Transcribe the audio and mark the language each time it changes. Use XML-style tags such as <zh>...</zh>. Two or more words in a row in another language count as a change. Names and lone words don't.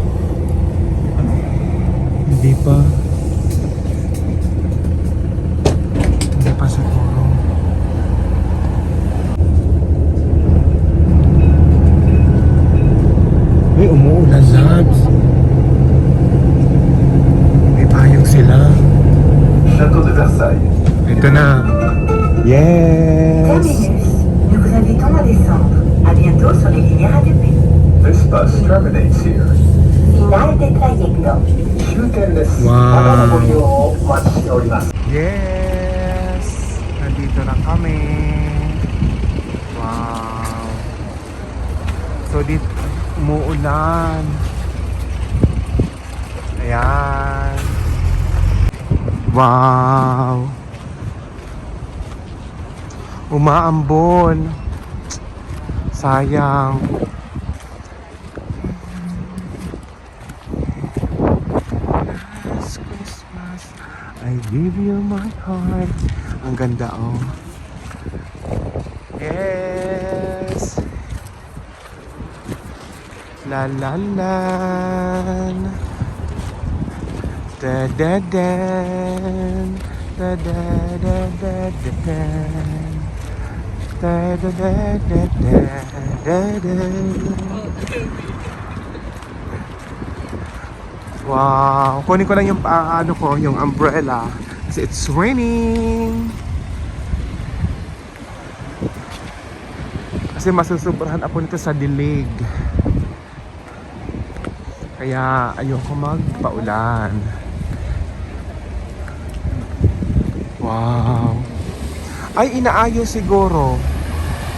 <tl>Hindi pa. Hindi pa siguro. May umuulan, Labs. May payong sila. Château de Versailles. Ito na. Yes!</tl> <fr>Nous vous invitons à descendre. À bientôt sur les lignes RATP.</fr> <en>This bus terminates here.</en> <es>Final de trayecto.</es> <ja>終点です。わーまたのご利用をお待ちしております。</ja> <tl>Yes! Nandito na kami. Wow! So dito umuulan. Ayan. Wow! Umaambon. Sayang.</tl> <en>Last Christmas, I give you my heart.</en> <tl>Ang ganda, oh. Yes. La la la. Da da da. Da da da da da da. Da da da da da da da. Wow, kunin ko lang yung ano ko, yung umbrella kasi</tl> <en>it's raining.</en> <tl>Kasi masusubrahan ako nito sa dilig. Kaya ayoko magpaulan. Wow. Ay, inaayos siguro.</tl>